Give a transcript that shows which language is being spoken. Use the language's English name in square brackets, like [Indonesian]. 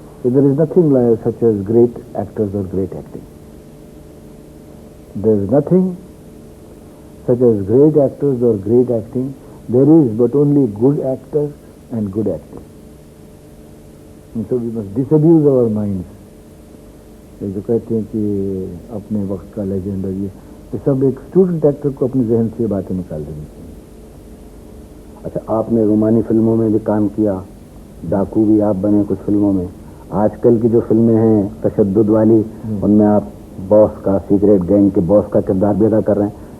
[English] There is nothing like such as great actors or great acting. There is nothing such as great actors or great acting. There is but only good actors and good acting. And so we must disabuse our minds. [Urdu] جو کہتے ہیں کہ اپنے وقت کا legend, اور یہ سب ایک اسٹوڈنٹ ایکٹر کو اپنے ذہن سے باتیں نکال دینی چاہیے. اچھا، آپ نے رومانی فلموں میں بھی کام کیا، ڈاکو بھی آپ بنے کچھ فلموں میں. آج کل کی جو فلمیں ہیں تشدد والی، ان میں آپ باس کا، سیکریٹ گینگ کے باس کا کردار بھی ادا کر رہے ہیں.